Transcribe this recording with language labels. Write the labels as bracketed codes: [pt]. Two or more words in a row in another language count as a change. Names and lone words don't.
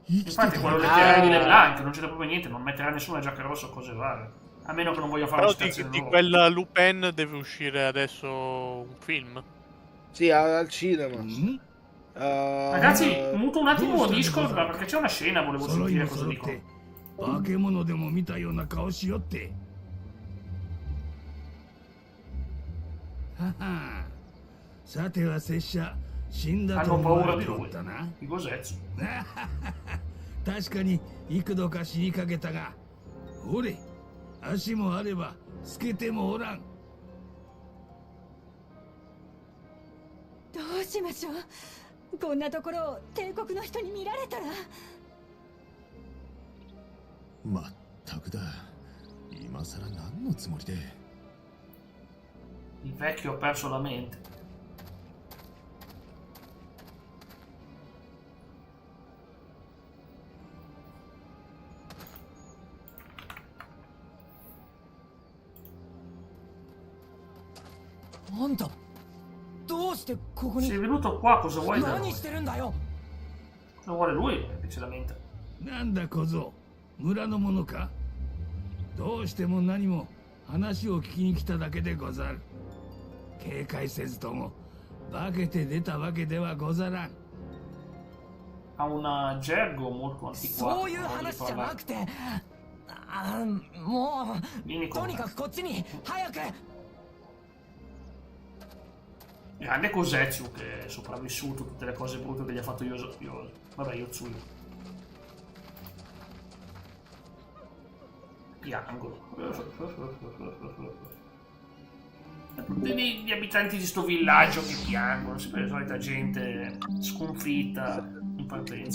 [it] Infatti quello letterario di LeBlanc non c'entra proprio niente, non metterà nessuna giacca rossa o cose varie. A meno che non voglia fare Però una citazione di loro. quella Lupin deve uscire adesso un film. Sì, al cinema. Ragazzi, muto un attimo Discord perché c'è una scena, volevo sentire cosa dicono. [ja] 化け物でも見たような顔しよってははさては拙者死んだと [it] Hanno [ja] 思わ [it] paura [ja] れ [it] di [ja] ておっ [it] lui. [ja] たな [it] Di Gosezzo. [ja] 確かに幾度か死にかけたがほれ足もあれば透けてもおらんどうしましょう。こんなところを帝国の人に見られたら。まったくだ今さら何のつもりで [it] Il vecchio ha perso la mente. [ja] Anta, [it] Sei venuto qua, cosa vuoi da noi? [ja] してるんだよ [it] Cosa vuole lui? Che ce la mente. [ja] なんだ小僧村の者かどうしても何も話を聞きに来ただけでござる警戒せずとも化けて出たわけではござらん [it] Ha una gergo molto antiquata. [ja] そういう話じゃなくてもう [it] Vieni [ja] と [it] con [ja] に [it] me. [ja] かくこっちに早く [it] Grande Cosezio che è sopravvissuto tutte le cose brutte che gli ha fatto vabbè, Yotsuyo. Piango. Tutti gli abitanti di sto villaggio che piangono, sempre la solita gente sconfitta in partenza.